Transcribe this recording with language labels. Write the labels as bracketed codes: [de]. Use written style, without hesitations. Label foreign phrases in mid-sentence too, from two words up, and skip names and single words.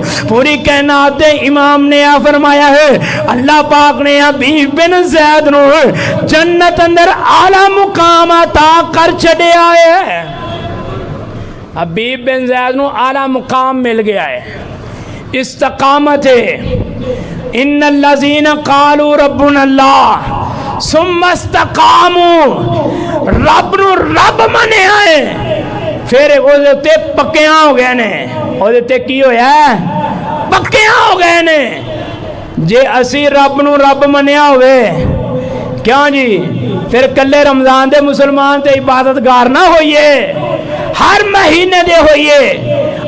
[pa] پوری کائنات دے امام نے آ فرمایا ہے اللہ پاک نے حبیب بن زید نوں جنت اندر اعلیٰ مقام عطا کر چھڈیا ہے. حبیب بن زید نوں اعلیٰ مقام مل گیا ہے، استقامت ہے. [ar] إن الذين قالوا ربنا الله ثم استقاموا, [pa] رب نوں رب منیا ہے، فیر اوہدے تے پکیاں ہو گئے نے. اوہدے تے کی ہویا؟ پکیاں ہو گئے نے. جے اسیں رب نوں رب منیا ہووے کیوں جی، فیر کلے رمضان دے مسلمان تے عبادت گزار نہ ہوئیے، ہر مہینے دے ہوئیے.